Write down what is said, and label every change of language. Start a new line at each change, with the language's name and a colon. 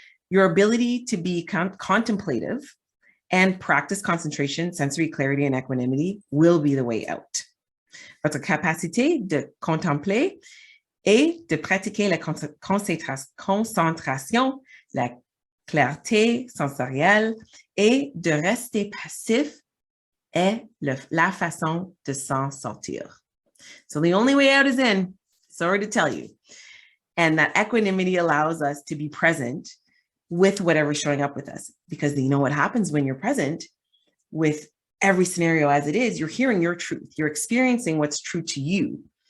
English: Your ability to be contemplative and practice concentration, sensory clarity, and equanimity will be the way out.
French: Votre capacité de contempler et de pratiquer la concentration, la clarté sensorielle et de rester passif est la façon de s'en sortir.
English: So the only way out is in, sorry to tell you. And that equanimity allows us to be present with whatever's showing up with us. Because you know what happens when you're present with every scenario as it is, you're hearing your truth, you're experiencing what's true to you.